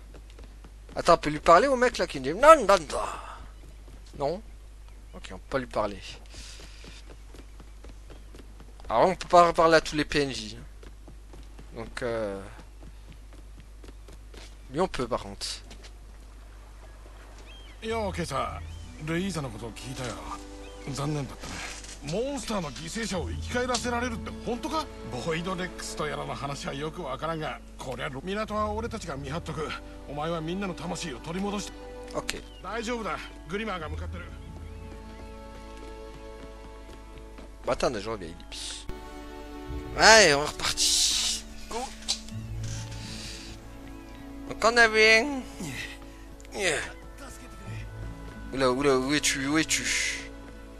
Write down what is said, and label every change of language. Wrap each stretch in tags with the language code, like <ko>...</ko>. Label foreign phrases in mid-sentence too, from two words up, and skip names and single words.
<fr>Attends, on peut lui parler au mec là qui dit non, non, non. Non. Ok, on peut pas lui parler. Alors on peut pas parler à tous les PNJ. Donc lui on peut par contre.</fr> <ja>Yo, 今朝ルイーザのことを聞いたよ。残念だったね。モンスターの犠牲者を生き返らせられるって本当か？ボイドレックスとやらの話はよくわからんが、こりゃ港は俺たちが見張っとく。お前はみんなの魂を取り戻して。オッケー。大丈夫だ。グリマーが向かってる。</ja> <fr>Attends, je reviens, Ellipse. Allez, on est reparti. Go. Donc on avait un... Yeah. Oula, oula, où es-tu? Où es-tu?</fr>